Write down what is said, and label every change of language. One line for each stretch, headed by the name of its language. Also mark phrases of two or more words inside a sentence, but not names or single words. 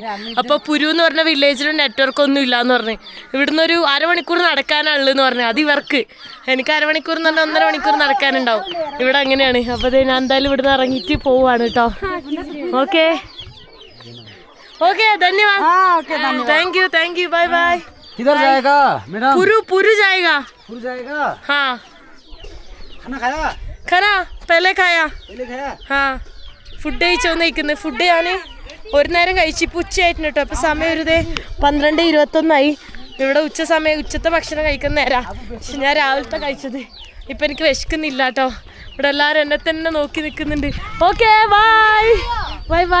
Malayalam: അപ്പോൾ പുരു എന്ന് പറഞ്ഞ വില്ലേജിലും നെറ്റ്വർക്ക് ഒന്നും ഇല്ലയെന്ന് പറഞ്ഞു. ഇവിടുന്ന് ഒരു അരമണിക്കൂർ നടക്കാനുള്ളതെന്ന് പറഞ്ഞു. അത് ഇവർക്ക്. എനിക്ക് അരമണിക്കൂർ എന്ന് പറഞ്ഞാൽ 1.5 മണിക്കൂർ നടക്കാനുണ്ടാവും. ഇവിടെ അങ്ങനെയാണ്. അപ്പോൾ ഞാൻ എന്തായാലും ഇവിടുന്ന് ഇറങ്ങിയിട്ട് പോവാണ് കേട്ടോ.
Hindi: ओके, धन्यवाद.
English: thank you, bye.
Hindi: किधर जाएगा मैडम? पुरू जाएगा. हाँ. खाना पहले खाया. हाँ.
Malayalam: ഫുഡ് കഴിച്ചോന്നിരിക്കുന്നത്. ഫുഡ് ഞാൻ ഒരു നേരം കഴിച്ചു. ഇപ്പോൾ ഉച്ചയായിട്ടുണ്ട് കേട്ടോ. അപ്പോൾ സമയം ഒരു 12:21 ഇവിടെ ഉച്ചത്തെ ഭക്ഷണം കഴിക്കുന്ന നേരം. പക്ഷെ ഞാൻ രാവിലത്തെ കഴിച്ചത്. ഇപ്പം എനിക്ക് വിശക്കുന്നില്ല കേട്ടോ. ഇവിടെ എല്ലാവരും എന്നെ തന്നെ നോക്കി നിൽക്കുന്നുണ്ട്.
English: okay, bye.